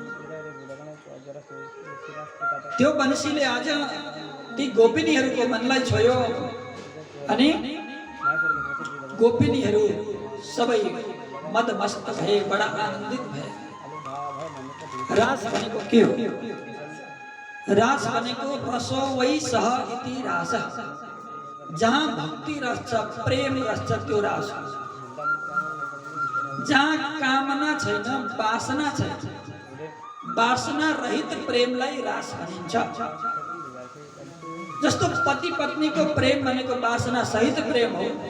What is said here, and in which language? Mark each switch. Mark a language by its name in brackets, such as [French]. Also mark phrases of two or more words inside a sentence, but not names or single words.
[Nepali] त्यो वंशीले आज ती गोपिनीहरूको मनलाई छोयो अनि गोपिनीहरू सबै मद मस्त भए बडा आनन्दित भए। रास भनेको के हो? रास भनेको [Sanskrit] रसो वै सह इति [Nepali] रास, जहाँ भक्ति रस छ, प्रेम रस छ, त्यो रास हो। जहाँ कामना छैन, वासना छैन, वासना रहित प्रेमलाई रास भनिन्छ। जस्तो पति पत्नीको प्रेम भनेको वासना सहित प्रेम हो।